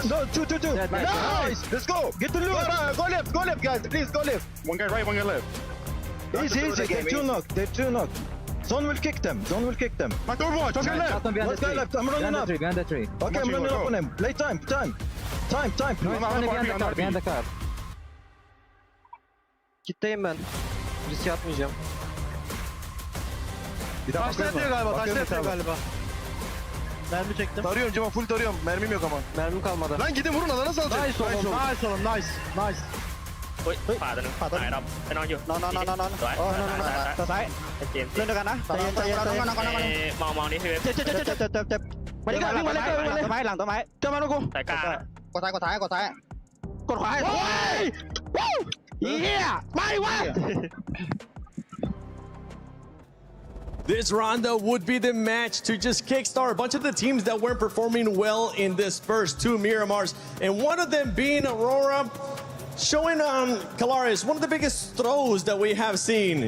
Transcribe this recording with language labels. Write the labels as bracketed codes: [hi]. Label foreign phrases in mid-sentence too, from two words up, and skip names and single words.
[en] No, two. Nice. Let's go. Get the loot. Go left, guys. Please, go left. One guy right, one guy left. Easy. They're 2 knocked. Zone will kick them. My door watch. Let's go left. Let's go left. I'm running up. Behind the tree. Okay, I'm running up on him. Play time. No, behind the car. [tr] Kitleyim ben. Risk atmayacağım. Bir daha Taşla galiba. Mermi çektim. Tarıyorum Cema, full tarıyorum. Mermim yok ama. Mermim kalmadı. Lan gidin vurun, alana salacak. Nice oğlum. Nice. [th] เฮ้ยขวาตัวนึงขวาตัวไหนครับไปนอนอยู่นอนซ้ายเกม เล่นด้วยกันนะใจเย็น มองนี่คือ เจ็บมาดิวิ่งมาเลยหลังต้นไม้เจอมาลูกกู สายกลาง กดซ้ายกดขวาเฮียไม่วะ [en] This rondo would be the match to just kickstart a bunch of the teams that weren't performing well in this first 2 Miramars, and one of them being Aurora, showing on Kalaris one of the biggest throws that we have seen.